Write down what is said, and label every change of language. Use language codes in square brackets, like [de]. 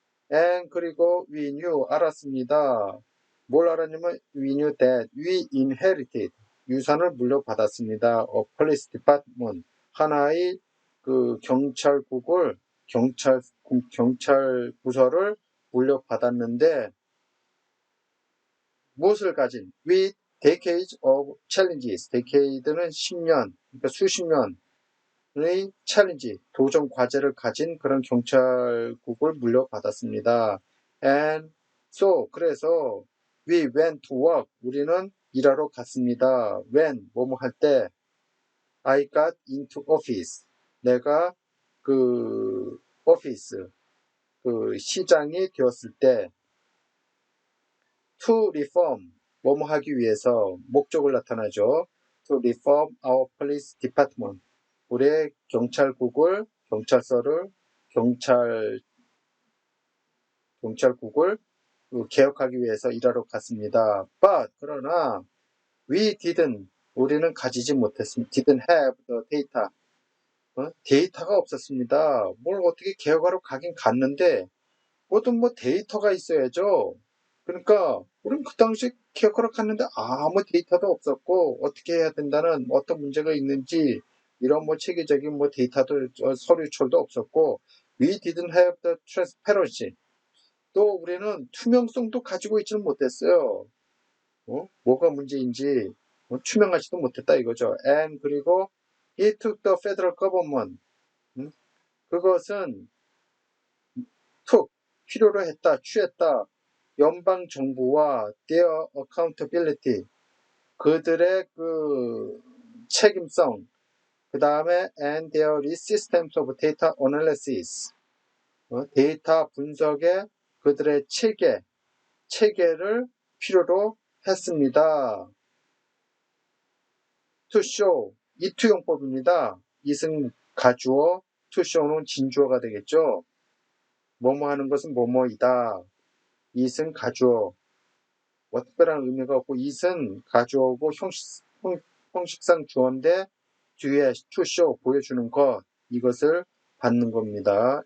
[en] And [ko] 그리고 [en] we knew, [ko] 알았습니다. 뭘 알았냐면 [en] we knew that we inherited, [ko] 유산을 물려받았습니다. [en] police department, [ko] 하나의 경찰 부서를 물려받았는데 무엇을 가진? [en] With decades of challenges. [ko] decade는 10년, 그러니까 수십 년의 챌린지, 도전 과제를 가진 그런 경찰국을 물려받았습니다. [en] And so, [ko] 그래서 [en] we went to work. [ko] 우리는 일하러 갔습니다. [en] When, [ko] 뭐뭐 할 때, [en] I got into office. [ko] 내가 오피스, 시장이 되었을 때, [en] to reform, [ko] 뭐뭐 하기 위해서 목적을 나타나죠. [en] To reform our police department. [ko] 우리의 경찰서를 경찰국을 개혁하기 위해서 일하러 갔습니다. But 그러나 우리는 가지지 못했습니다. [en] Didn't have the data. [ko] 데이터가 없었습니다. 뭘 어떻게 개혁하러 가긴 갔는데 뭐든 데이터가 있어야죠. 그러니까 우리는 그 당시 개혁하러 갔는데 아무 데이터도 없었고 어떻게 해야 된다는 어떤 문제가 있는지 이런 체계적인 데이터도 서류철도 없었고 [en] we didn't have the transparency. [ko] 또 우리는 투명성도 가지고 있지는 못했어요. 뭐가 문제인지 투명하지도 못했다 이거죠. [en] And [ko] 그리고 [en] he took the federal government. [ko] 그것은 필요로 했다, 취했다. 연방 정부와 [en] their accountability, [ko] 그들의 책임성, 그 다음에 [en] and their systems of data analysis, [ko] 데이터 분석의 그들의 체계를 필요로 했습니다. [en] to show, [ko] 이투용법입니다. 이승 가주어, to show는 진주어가 되겠죠. 뭐뭐 하는 것은 뭐뭐이다. 이승 가주어, 특별한 의미가 없고 이승 가주어고 형식상 주어인데 뒤에 [en] to show [ko] 보여주는 것 이것을 받는 겁니다.